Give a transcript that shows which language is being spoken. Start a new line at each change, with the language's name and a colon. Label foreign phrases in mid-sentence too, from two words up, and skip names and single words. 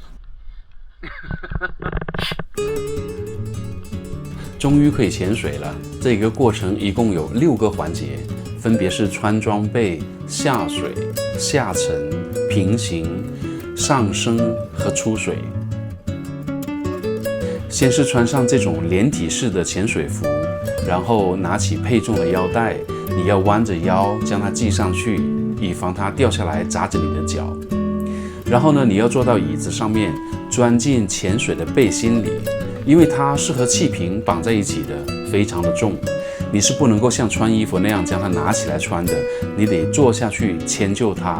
Chinese: 終於可以潛水了，這個過程一共有6個環節，分別是穿裝備、下水、下沉、平行、上升和出水。先是穿上這種連體式的潛水服，然後拿起配重的腰帶，你要彎着腰將它繫上去，以防它掉下來砸着你的腳。然後呢，你要坐到椅子上面，鑽進潛水的背心裡，因為它是和气瓶綁在一起的，非常的重，你是不能夠像穿衣服那樣将它拿起來穿的，你得坐下去遷就它。